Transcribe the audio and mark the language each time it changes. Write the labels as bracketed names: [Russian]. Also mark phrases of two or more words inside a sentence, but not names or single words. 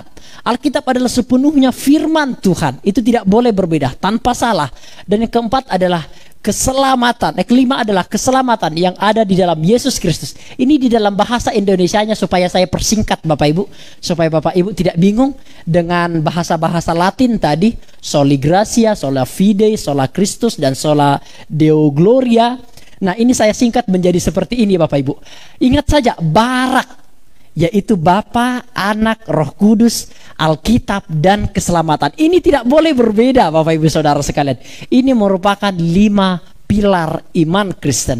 [Indonesian] Alkitab adalah sepenuhnya firman Tuhan. Itu tidak boleh berbeda, tanpa salah. Dan yang keempat adalah keselamatan. Kelima adalah keselamatan yang ada di dalam Yesus Kristus. Ini di dalam bahasa Indonesianya supaya saya persingkat Bapak Ibu, supaya Bapak Ibu tidak bingung dengan bahasa-bahasa Latin tadi, [Latin] soli gratia, sola fide, sola Christus, dan sola Deo Gloria. [Indonesian] Nah, ini saya singkat menjadi seperti ini Bapak Ibu. Ingat saja, barak, yaitu Bapa, Anak, Roh Kudus, Alkitab, dan keselamatan. Ini tidak boleh berbeda Bapak Ibu Saudara sekalian. Ini merupakan 5 pilar iman Kristen.